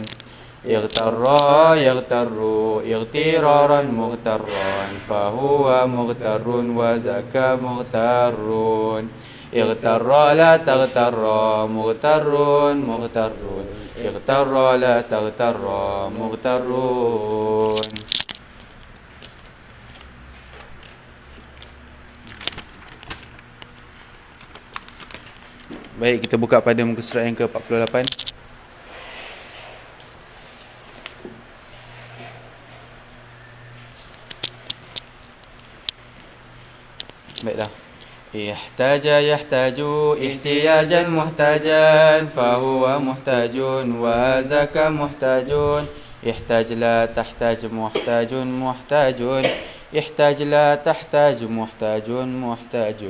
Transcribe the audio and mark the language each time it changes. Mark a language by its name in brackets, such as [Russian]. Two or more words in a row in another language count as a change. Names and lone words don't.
[Arabic] اغترّ يغترّ اغترارا مغترّا فهو مغترّ وذاك مغترّ. اغترّ لا تغترّ مغترّ مغترّ اغترّ لا تغترّ مغترّ. [Malay] Baik, kita buka pada muka surat yang ke-48. Baiklah. [Arabic] احتاج يحتاج احتياجا محتاجا فهو محتاج وذاك محتاج. احتج لا تحتج محتاج محتاج احتج لا تحتج محتاج محتاج.